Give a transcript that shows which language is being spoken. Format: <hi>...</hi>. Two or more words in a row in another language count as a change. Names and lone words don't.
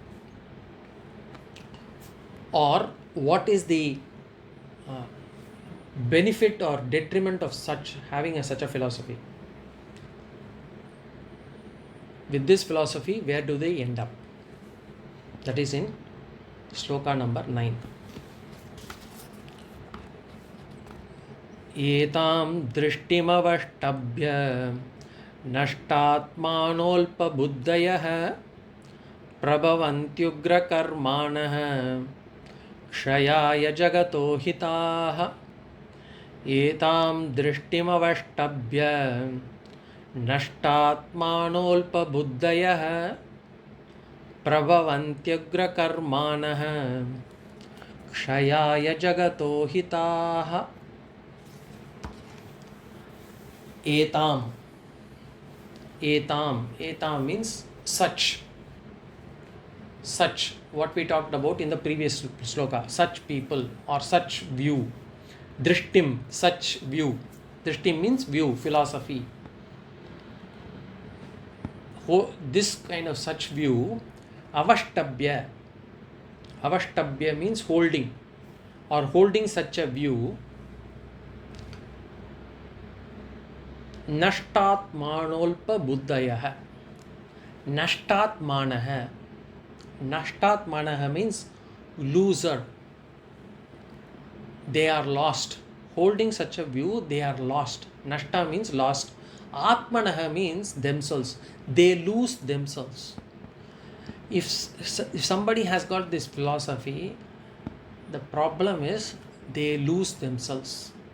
<en>Or what is the benefit or detriment of such a philosophy? With this philosophy, where do they end up? That is in Sloka number 9.</en> <sa>एतां दृष्टिमवष्टभ्य नष्टात्मानोऽल्पबुद्धयः प्रभवन्त्युग्र कर्माणः क्षयाय जगतो हिताः. एतां दृष्टिमवष्टभ्य नष्टात्मानोऽल्पबुद्धयः प्रभवन्त्युग्र कर्माणः क्षयाय जगतो हिताः.</sa> <en>Etam means such, what we talked about in the previous sloka, such people or such view. Drishtim, such view. Drishtim means view, philosophy. This kind of such view, avashtabhya means holding, or holding such a view.</en> <sa>नष्टात्मानोऽल्प बुद्धयः.</sa> <en>Nashtatmanah means loser. They are lost. Holding such a view, they are lost. Nashta means lost. Atmanah means themselves. They lose themselves. If somebody has got this philosophy, the problem is they lose themselves.</en>